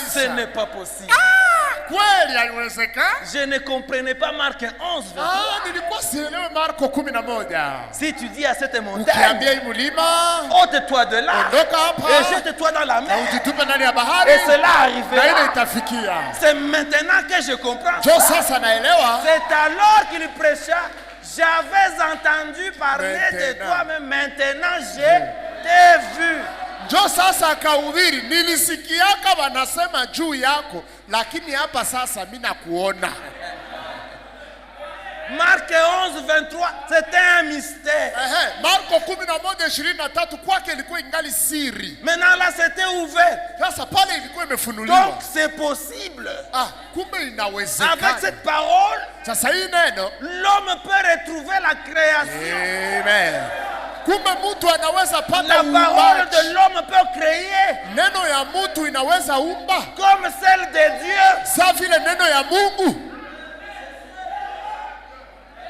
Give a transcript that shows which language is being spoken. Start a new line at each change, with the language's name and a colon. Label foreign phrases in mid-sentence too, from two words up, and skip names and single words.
French: Ce n'est pas possible.
Swahili: Kweli haiwezekani.
French: Je ne comprenais pas Marc 11, 23.
Swahili: Nilikuwa sielewi Marko 11.
French: Si tu dis à cette montagne,
Swahili: ukiambia hii mlima,
French: ôte-toi de là,
Swahili: ondoka hapa,
French: et jette-toi dans la mer,
Swahili: ujitupe ndani ya bahari,
French: et cela
Swahili: na
French: arrivera.
Swahili: ile itafikia.
French: C'est maintenant que je comprends.
Swahili: Jo sasa naelewa.
French: C'est alors qu'il prêcha. J'avais entendu parler de toi, mais maintenant je t'ai vu.
Swahili: Jo sasa akahubiri, nilisikiaka wanasema juu yako, lakini hapa sasa mimi nakuona.
French: Marc 11, 23, c'était un mystère.
Swahili: Marko 11:23 kwake ilikuwa ingali siri.
French: Maintenant là c'était ouvert.
Swahili: Sasa pale ilikuwa imefunuliwa.
French: Donc c'est possible.
Swahili: Kumbe inawezekana.
French: Avec cette parole,
Swahili: sasa hii neno,
French: l'homme peut retrouver la création.
Swahili: Amen. Kumbe mtu anaweza pata
French: la parole de l'homme peut créer.
Swahili: Neno ya mtu inaweza umba.
French: Comme celle de Dieu.
Swahili: Sa vile neno ya Mungu.